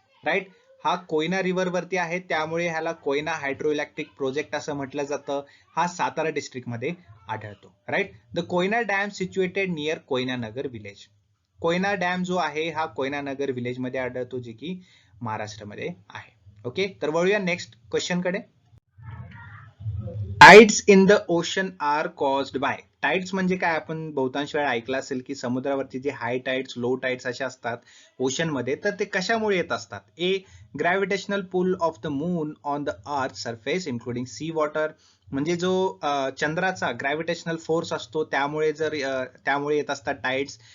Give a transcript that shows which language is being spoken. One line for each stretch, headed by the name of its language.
Marathi: Right, हा Koyna river वरती आहे, त्यामुळे ह्याला कोयना हायड्रो इलेक्ट्रिक प्रोजेक्ट असं म्हटलं जातं. हा सातारा डिस्ट्रिक्ट मध्ये आढळतो.
English: Right, the Koyna dam situated near Koyna Nagar village.
Marathi: Koyna dam जो आहे हा कोयना नगर विलेज मध्ये आढळतो, जे की महाराष्ट्रामध्ये आहे. ओके, तर वळूया नेक्स्ट क्वेश्चन कडे.
English: Tides in the ocean are caused by.
Marathi: Tides म्हणजे काय, आपण बहुतांश वेळा ऐकलं असेल की समुद्रावरती जे हाय टाइड्स लो टाइड्स असे असतात ओशन मध्ये, तर ते कशामुळे येत असतात.
English: A, gravitational pull of the moon on the earth surface including sea water.
Marathi: म्हणजे जो चंद्राचा ग्रॅव्हिटेशनल फोर्स असतो त्यामुळे त्यामुळे येत असतात टाइड्स.